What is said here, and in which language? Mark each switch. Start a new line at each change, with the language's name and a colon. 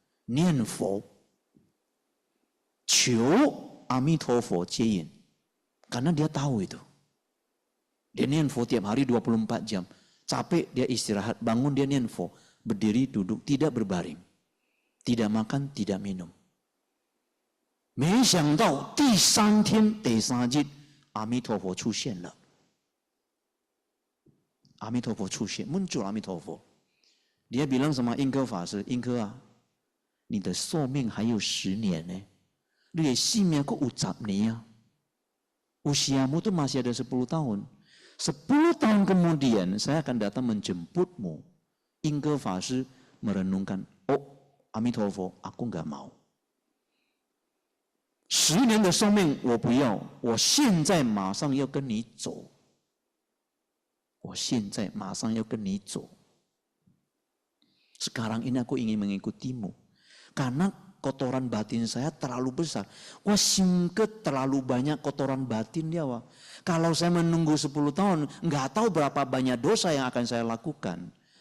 Indonesian: Nianfo, Qiu Amitofo Jieyin. Karena dia tahu itu. Dia nianfo tiap hari 24 jam. Capek dia istirahat, bangun dia nianfo. Berdiri, duduk, tidak berbaring. Tidak makan, tidak minum.
Chinese: 没想到第3天第3日，阿弥陀佛出现了。阿弥陀佛出现，
Indonesian: muncul
Chinese: 阿弥陀佛。
Indonesian: dia bilang sama
Chinese: 英科法师，英科啊，你的寿命还有10年呢，你的寿命可有10年啊。
Indonesian: Usiamu tuh masih ada 10 tahun. 10 tahun kemudian saya akan datang menjemputmu. 英科法师 merenungkan, oh 阿弥陀佛， aku nggak mau。
Chinese: 10年的寿命我不要，我现在马上要跟你走。我现在马上要跟你走。
Indonesian: Sekarang ini aku ingin mengikutimu. Karena kotoran batin saya terlalu besar. Wah, singket terlalu banyak kotoran batin dia. Wah. Kalau saya menunggu 10 tahun, nggak tahu berapa banyak dosa yang akan saya lakukan.